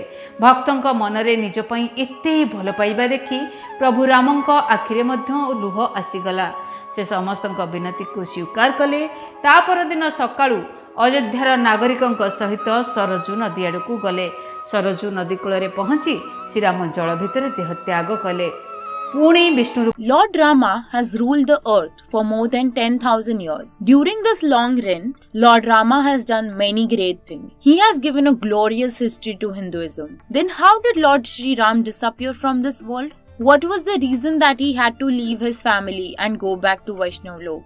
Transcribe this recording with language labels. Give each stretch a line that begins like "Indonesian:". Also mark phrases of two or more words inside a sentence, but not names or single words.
Odia: ଭକ୍ତଙ୍କ ମନରେ ନିଜ ପାଇଁ ଏତେ ଭଲ ପାଇବା ଦେଖି ପ୍ରଭୁ ରାମଙ୍କ ଆଖିରେ ମଧ୍ୟ ଲୁହ ଆସିଗଲା। ସେ ସମସ୍ତଙ୍କ ବିନତିକୁ ସ୍ୱୀକାର କଲେ। ତା ପରଦିନ ସକାଳୁ ଅଯୋଧ୍ୟାର ନାଗରିକଙ୍କ ସହିତ ସରଜୁ ନଦୀ ଆଡ଼କୁ ଗଲେ। ସରଜୁ ନଦୀ କୂଳରେ ପହଞ୍ଚି ଶ୍ରୀରାମ ଜଳ ଭିତରେ ଦେହ ତ୍ୟାଗ କଲେ। ପୁଣି ବିଷ୍ଣୁ
English: Lord Rama has ruled the earth for more than 10,000 years. During this long reign, Lord Rama has done many great things. He has given a glorious history to Hinduism. Then how did Lord Sri Ram disappear from this world? What was the reason that he had to leave his family and go back to Vaishnav Lok?